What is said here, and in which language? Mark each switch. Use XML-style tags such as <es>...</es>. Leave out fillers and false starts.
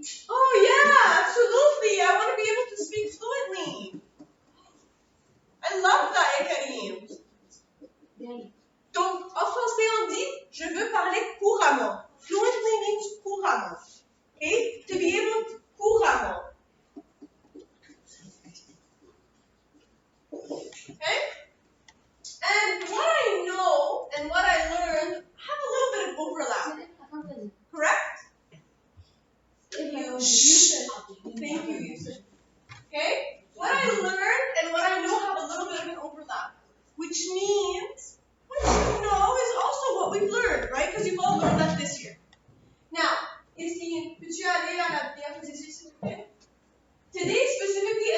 <en>Oh yeah, absolutely. I want to be able to speak fluently. I love that, Karim.</en> <fr>Donc, en français, on dit, je veux parler couramment.</fr> <en>Fluently means couramment. Okay? To be able to couramment. Okay? And what I know and what I learned have a little bit of overlap. Correct? Thank you, Yusuf. Okay? What I learned and what I know have a little bit of an overlap. Which means what you know is also what we've learned, right? Because you've all learned that this year.</en> <fr>Now, ici, peux-tu aller à la diapositive, s'il vous plaît?</fr> <en>Today, specifically,</en>